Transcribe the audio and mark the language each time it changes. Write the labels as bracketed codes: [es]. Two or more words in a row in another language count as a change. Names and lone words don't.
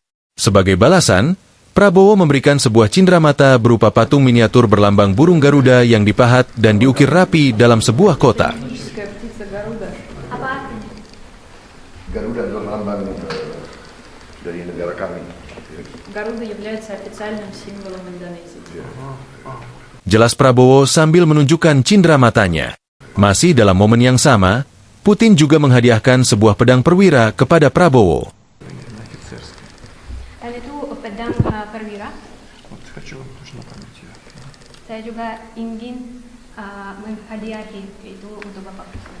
[id] Sebagai balasan, Prabowo memberikan sebuah cindramata berupa patung miniatur berlambang burung Garuda yang dipahat dan diukir rapi dalam sebuah kotak. Apa? Garuda adalah lambang dari negara kami. [ru] Garuda является официальным символом Индонезии. [id] Jelas Prabowo sambil menunjukkan cindramatanya. Masih dalam momen yang sama, Putin juga menghadiahkan sebuah pedang perwira kepada Prabowo. Dan itu pedang perwira. Saya juga ingin menghadiahi itu untuk Bapak Presiden.